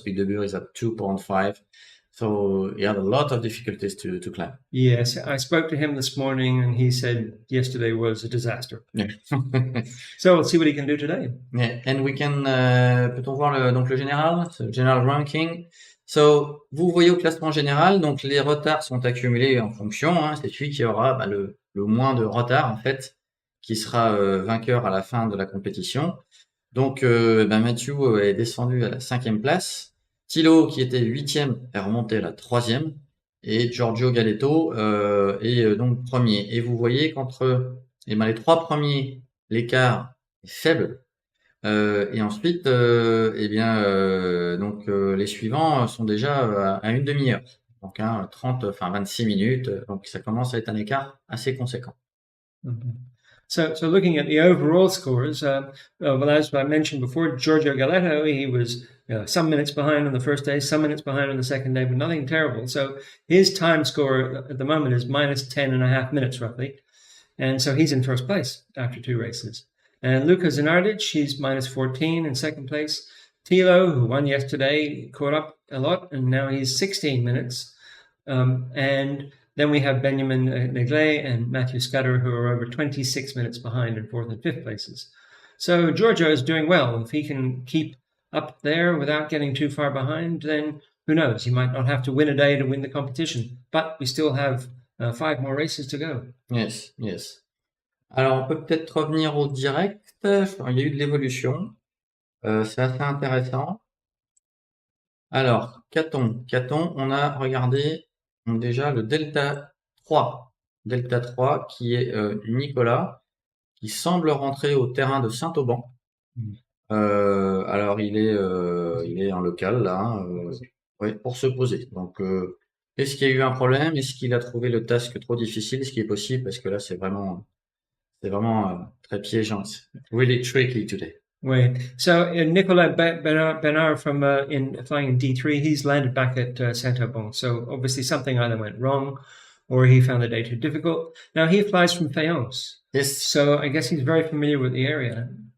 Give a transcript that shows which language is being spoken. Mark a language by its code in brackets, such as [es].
[en] Pic de Bure is at 2.5. So he had a lot of difficulties to climb. Yes, I spoke to him this morning and he said yesterday was a disaster. Yeah. So we'll see what he can do today. Yeah, and we can, [fr] peut-on voir le général, le [en] general ranking. [fr] So, vous voyez au classement général, donc les retards sont accumulés en fonction, hein, c'est celui qui aura le moins de retard en fait qui sera vainqueur à la fin de la compétition. Donc, Matthew est descendu à la 5e place. Thilo, qui était 8e, est remonté à la 3e. Et Giorgio Galleto est donc premier. Et vous voyez qu'entre les 3 premiers, l'écart est faible. Et ensuite, les suivants sont déjà à une demi-heure. Donc, 26 minutes. Donc, ça commence à être un écart assez conséquent. Mhm. [en] So looking at the overall scores, as I mentioned before, Giorgio Galleto, he was some minutes behind on the first day, some minutes behind on the second day, but nothing terrible. So his time score at the moment is minus 10.5 minutes roughly. And so he's in first place after 2 races. And Luca Zenardic, he's minus 14 in second place. Thilo, who won yesterday, caught up a lot, and now he's 16 minutes. And then we have Benjamin Negley and Matthew Scudder, who are over 26 minutes behind in 4th and 5th places. So Giorgio is doing well. If he can keep up there without getting too far behind, then who knows? He might not have to win a day to win the competition. But we still have 5 more races to go. Yes, yes. [fr] Alors, on peut peut-être revenir au direct. Il y a eu de l'évolution. C'est assez intéressant. Alors, Caton, on a regardé déjà le Delta 3. Delta 3 qui est Nicolas, qui semble rentrer au terrain de Saint-Auban. Alors, il est en local, là, pour se poser. Donc, est-ce qu'il y a eu un problème? Est-ce qu'il a trouvé le task trop difficile? Ce qui est possible, parce que là, c'est vraiment très piégeant. [en] Really tricky today. Right. So Nicolas Benard from flying in D3, he's landed back at Saint-Auban. So obviously something either went wrong or he found the day too difficult. Now he flies from Fayence. Yes. So I guess he's very familiar with the area.